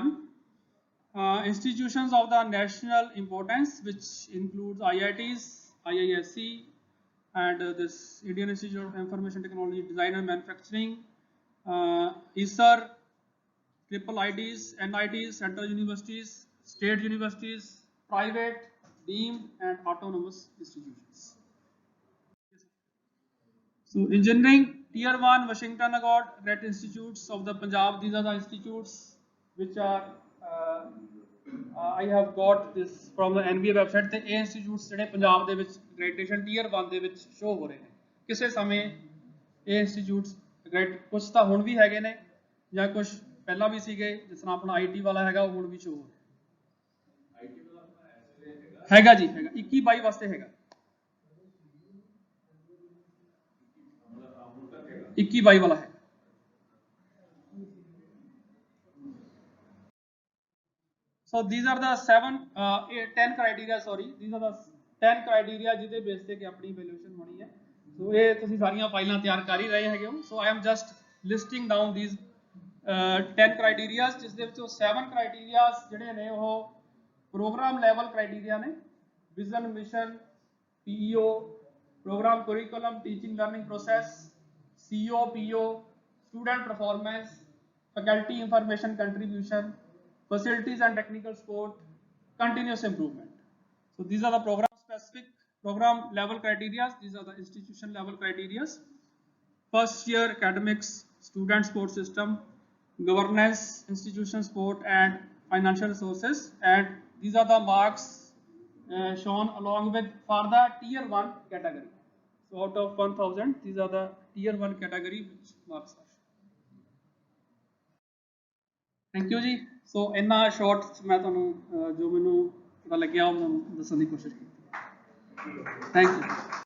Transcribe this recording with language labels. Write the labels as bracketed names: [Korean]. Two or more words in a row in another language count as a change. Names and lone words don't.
[English] Institutions of the national importance, which includes IITs, IISc, and this Indian Institute of Information Technology, Design and Manufacturing, ISR, triple ITs, NITs, central universities, state universities, private, deemed, and autonomous institutions. So engineering, tier 1 Washington Accreditation institutes of the Punjab. These are the institutes which are I have got this from the NBA website. [Punjabi] ਤੇ ਇਹ institutes ਜਿਹੜੇ ਪੰਜਾਬ ਦੇ ਵਿੱਚ [English] accreditation tier 1 [Punjabi] ਦੇ ਵਿੱਚ show ਹੋ ਰਹੇ ਨੇ। ਕਿਸੇ ਸਮੇਂ ਇਹ institutes ਕੁਝ ਤਾਂ ਹੁਣ ਵੀ ਹੈਗੇ ਨੇ ਜਾਂ ਕੁਝ ਪਹਿਲਾਂ ਵੀ ਸੀਗੇ, ਜਿਸ ਤਰ੍ਹਾਂ ਆਪਣਾ IT ਵਾਲਾ ਹੈਗਾ ਉਹ ਹੁਣ ਵੀ show ਹੋ ਰਿਹਾ ਹੈਗਾ ਜੀ, ਹੈਗਾ 21-22 ਵਾਸਤੇ ਹੈਗਾ, 21-22 [Hindi] वाला है। [English] So these are the 10 criteria, sorry, these are the 10 criteria [Punjabi] ਜਿਹਦੇ ਬੇਸ ਤੇ ਕਿ ਆਪਣੀ ਵੈਲਿਊਏਸ਼ਨ ਹੋਣੀ ਹੈ। ਸੋ ਇਹ ਤੁਸੀਂ ਸਾਰੀਆਂ ਫਾਈਲਾਂ ਤਿਆਰ ਕਰ ਹੀ ਰਹੇ ਹੈਗੇ ਹੋ। [English] so I am just listing down these 10 criteria, [Punjabi] ਜਿਸ ਦੇ ਵਿੱਚੋਂ 7 criteria ਜਿਹੜੇ ਨੇ ਉਹ [English] program level criteria ਨੇ। vision, mission, PEO, ਪ੍ਰੋਗਰਾਮ curriculum, teaching learning process, CO, PO, student performance, faculty information contribution, facilities and technical support, continuous improvement. So these are the program specific, program level criteria. These are the institution level criteria. First year academics, student support system, governance, institution support, and financial resources. And these are the marks shown along with for the tier 1 category. So out of 1000, these are the tier 1 category which marks are. Thank you [Punjabi] जी। So ਇੰਨਾ short ਮੈਂ ਤੁਹਾਨੂੰ ਜੋ ਮੈਨੂੰ ਪਤਾ ਲੱਗਿਆ ਵੋ ਦੱਸਣੇ ਕੀ ਕੋਸ਼ਿਸ਼ ਕੀ। [English] Thank you।